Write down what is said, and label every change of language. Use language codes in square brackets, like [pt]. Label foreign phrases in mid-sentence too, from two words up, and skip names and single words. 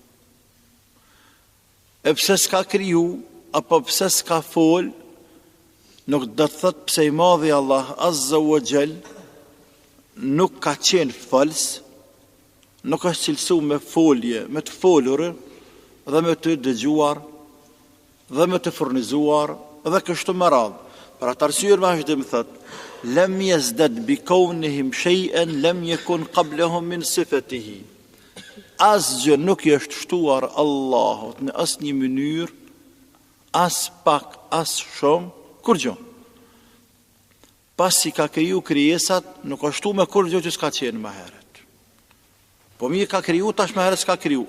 [sq] E pse s'ka kriju, apo pse s'ka fol, nuk do të thot pse i madhi Allah [ar] عز وجل [sq] nuk ka qenë fals, nuk është cilësu me folje, me të folur, dhe me të dëgjuar, dhe me të furnizuar, dhe kështu me radhë. Për atë arsye vazhdim thot, [ar] لم يزدد بكونهم شيئا لم يكن قبلهم من صفاته. [sq] Asgjë nuk i është shtuar Allahut në asnjë mënyrë, as pak, as shumë, kur gjë. Pasi ka kriju krijesat, nuk është shtu me kur gjë që s'ka qenë më herët. Po mirë ka kriju, tash më herët s'ka kriju.